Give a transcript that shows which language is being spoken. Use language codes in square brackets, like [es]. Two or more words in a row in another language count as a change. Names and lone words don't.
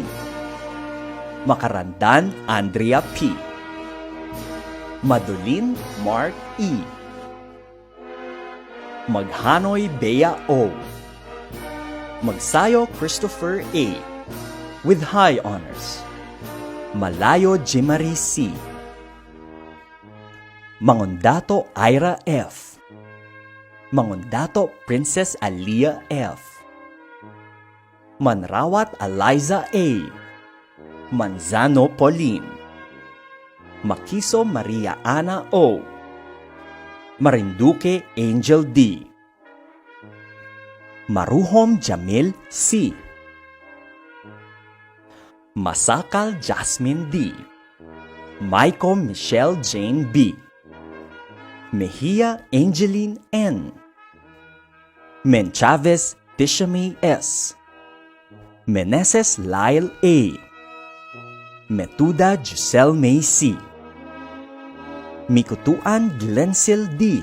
[en] Makarandan Andrea P. Madulin Mark E. Maghanoy Bea O. Magsayo Christopher A. with high honors. Malayo Jimari C. Mangondato Ira F. Mangondato Princess Alia F. Manrawat Eliza A. Manzano Pauline. Makiso Maria Ana O. Marinduque Angel D. Maruhom Jamil C. Masakal Jasmine D. Maiko Michelle Jane B. Mejia Angeline N. Menchavez Tishamay S. Meneses Lyle A. Metuda Giselle May C. Mikutuan Glensil D.